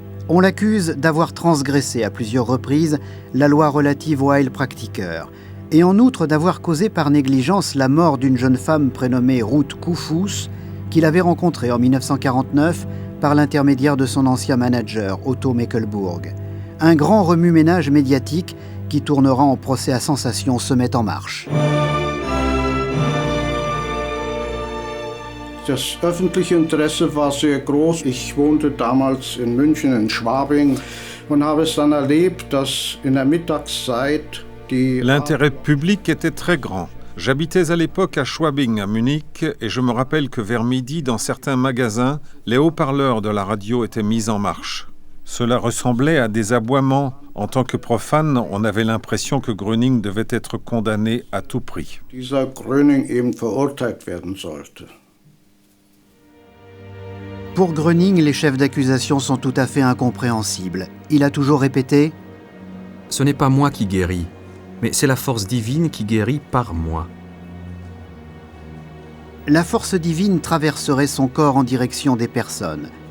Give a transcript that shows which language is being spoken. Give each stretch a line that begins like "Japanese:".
French: On l'accuse d'avoir transgressé à plusieurs reprises la loi relative aux Heilpraktiker et en outre d'avoir causé par négligence la mort d'une jeune femme prénommée Ruth Kufus qu'il avait rencontrée en 1949 par l'intermédiaire de son ancien manager Otto Meckelburg. Un grand remue-ménage médiatique qui tournera en procès à sensation se met en marche.
German: Das öffentliche Interesse war sehr groß. Ich wohnte damals in München, in Schwabing, und habe es dann erlebt, dass in der Mittagszeit die...
French: L'intérêt public était très grand. J'habitais à l'époque à Schwabing, à Munich, et je me rappelle que vers midi, dans certains magasins, les haut-parleurs de la radio étaient mis en marche. Cela ressemblait à des aboiements En tant que profane, on avait l'impression que Gröning devait être condamné à tout prix.
German: Dieser Gröning eben verurteilt werden sollte.
French: Pour Gröning, les chefs d'accusation sont tout à fait incompréhensibles. Il a toujours répété « Ce n'est pas moi qui guéris, mais c'est la force divine qui guérit par moi. » La force divine traverserait son corps en direction des personnes.